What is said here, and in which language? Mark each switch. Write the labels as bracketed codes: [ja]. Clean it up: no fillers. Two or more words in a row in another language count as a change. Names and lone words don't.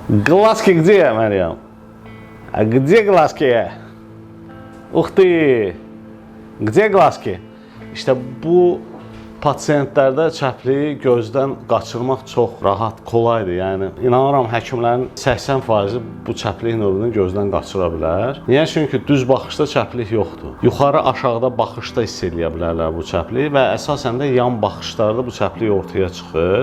[ru] Глазки где, Məryəm? Где глазки? Ух ты! Где глазки? [az] İşte bu pasientlərdə çəpliyi gözdən qaçırmaq çox rahat, kolaydır. Yəni inanıram həkimlərin 80% bu çəplik növünü gözdən qaçıra bilər. Niyə? Çünki düz baxışda çəplik yoxdur. Yuxarı aşağıda baxışda hiss edə bilərlər bu çəpliyi və əsasən də yan baxışlarda bu çəplik ortaya çıxır.